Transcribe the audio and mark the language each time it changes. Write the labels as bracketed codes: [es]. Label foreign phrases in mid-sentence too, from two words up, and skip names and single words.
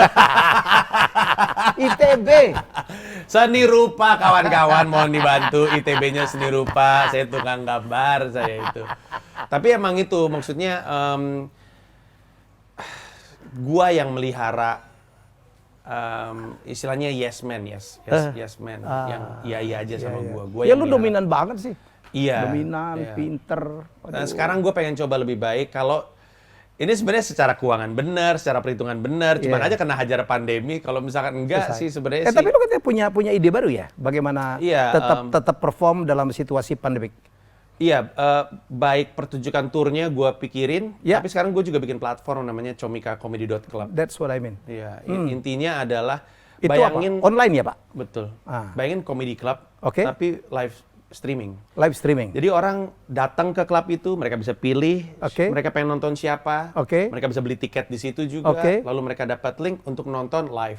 [id] ITB. Seni rupa kawan-kawan, mohon dibantu. ITB-nya seni rupa, saya tukang gambar saya itu. Tapi emang itu maksudnya gua yang melihara istilahnya [en] yes man, yes man, [id] yang iya aja sama gua. Ya yang lu melihara. dominan banget sih. Iya. Dominan, iya. pinter. Nah, sekarang gue pengen coba lebih baik kalau ini sebenarnya secara keuangan benar, secara perhitungan benar, cuman aja kena hajar pandemi. Kalau misalkan enggak sih sebenarnya sih. Tapi lu katanya punya ide baru ya? Bagaimana tetap perform dalam situasi pandemik? Iya, baik pertunjukan turnya gue pikirin, tapi sekarang gue juga bikin platform namanya comicacomedy.club. [en] That's what I mean. [id] Iya, intinya adalah itu bayangin apa? Online ya, Pak? Betul. Bayangin [en] comedy club, [id] tapi [en] live streaming. Live streaming. [id] Jadi orang datang ke klub itu, mereka bisa pilih, mereka pengen nonton siapa, mereka bisa beli tiket di situ juga, lalu mereka dapat link untuk nonton live.